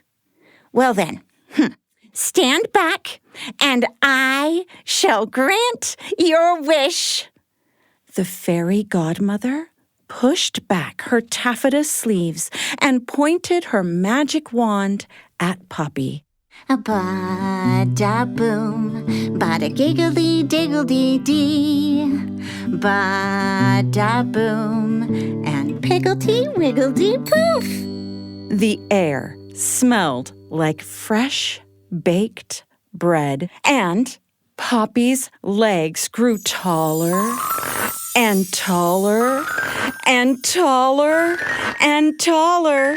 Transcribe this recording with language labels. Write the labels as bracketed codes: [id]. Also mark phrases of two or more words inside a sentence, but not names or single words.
[en] Well then, stand back, and I shall grant your wish. The fairy godmother pushed back her taffeta sleeves and pointed her magic wand at Poppy. Ba-da-boom, bada-giggly-diggledy-dee, ba-da-boom, and piggledy-wiggledy-poof. The air smelled like fresh baked bread, and Poppy's legs grew taller and taller and taller and taller.